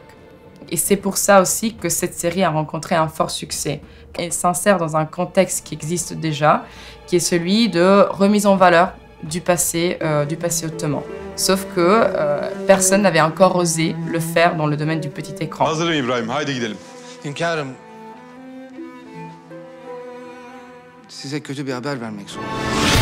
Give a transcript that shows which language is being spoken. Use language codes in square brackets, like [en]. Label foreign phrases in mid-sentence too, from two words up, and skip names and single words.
[fr] Et c'est pour ça aussi que cette série a rencontré un fort succès. Elle s'insère dans un contexte qui existe déjà, qui est celui de remise en valeur du passé ottoman. Sauf que personne n'avait encore osé le faire dans le domaine du petit écran. [tr] Hazırım İbrahim, haydi gidelim. Hünkârım, size kötü bir haber vermek zorundayım.